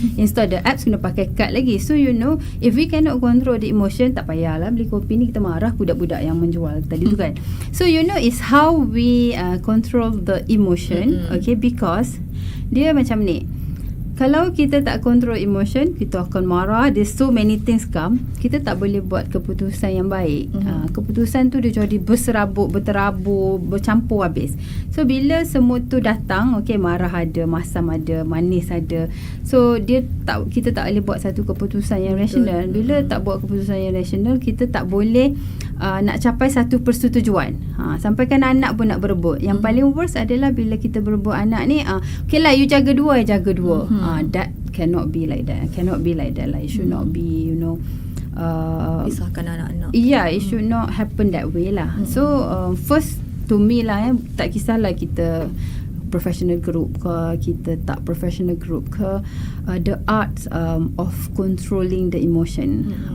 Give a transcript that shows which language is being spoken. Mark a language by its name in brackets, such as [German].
[English] Install the app, [Malay] kena pakai kad lagi. [English] So you know, if we cannot control the emotion, [Malay] tak payahlah beli kopi ni, kita marah budak-budak yang menjual tadi tu kan. [English] So you know, is how we control the emotion, okay, because [Malay] dia macam ni, kalau kita tak control emotion, kita akan marah. [English] There's so many things come. [Malay] Kita tak boleh buat keputusan yang baik. Keputusan tu dia jadi berserabut, berterabur, bercampur habis. So bila semua tu datang, okay, marah ada, masam ada, manis ada. So kita tak boleh buat satu keputusan yang rasional. Bila tak buat keputusan yang rasional, kita tak boleh nak capai satu persetujuan. Sampaikan anak pun nak berebut. Yang paling worst adalah bila kita berebut anak ni, okay lah, you jaga dua, jaga dua. [English] That cannot be like that. Cannot be like that. Like, it should not be, you know, [Malay] pisahkan anak-anak. [English] Yeah, it should not happen that way lah. So first to me lah, [Malay] tak kisahlah kita professional group ke, [English] kita tak professional group ke, the art of controlling the emotion.